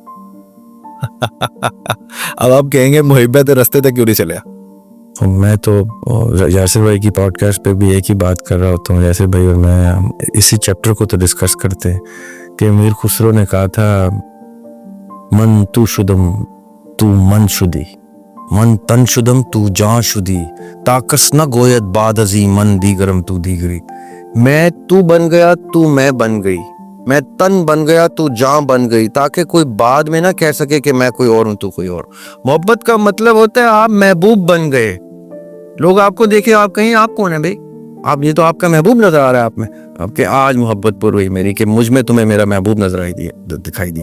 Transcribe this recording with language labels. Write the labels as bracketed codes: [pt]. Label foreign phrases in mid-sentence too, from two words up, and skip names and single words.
[ur] اب آپ کہیں گے محبت راستے تک کیوں نہیں چلے? میں تو یاسر بھائی کی پوڈکاسٹ پہ بھی ایک ہی بات کر رہا ہوتا ہوں. یاسر بھائی اور میں اسی چیپٹر کو تو ڈسکس کرتے ہیں کہ میر خسرو نے کہا تھا [fa] من تو شدم تو من شدی, من تن شدم تو جاں شدی تاکس نہ گویت باد ازی من دیگرم تو دیگری. [ur] میں تو بن گیا تو میں بن گئی, میں تن بن گیا تو جاں بن گئی, تاکہ کوئی بعد میں نہ کہہ سکے کہ میں کوئی اور ہوں تو کوئی اور. محبت کا مطلب ہوتا ہے آپ محبوب بن گئے, لوگ آپ کو دیکھیں آپ کہیں آپ کون ہیں بھائی, آپ یہ تو آپ کا محبوب نظر آ رہا ہے آپ میں, آپ کے آج محبت پر ہوئی میری کہ مجھ میں تمہیں میرا محبوب نظر دکھائی دیا.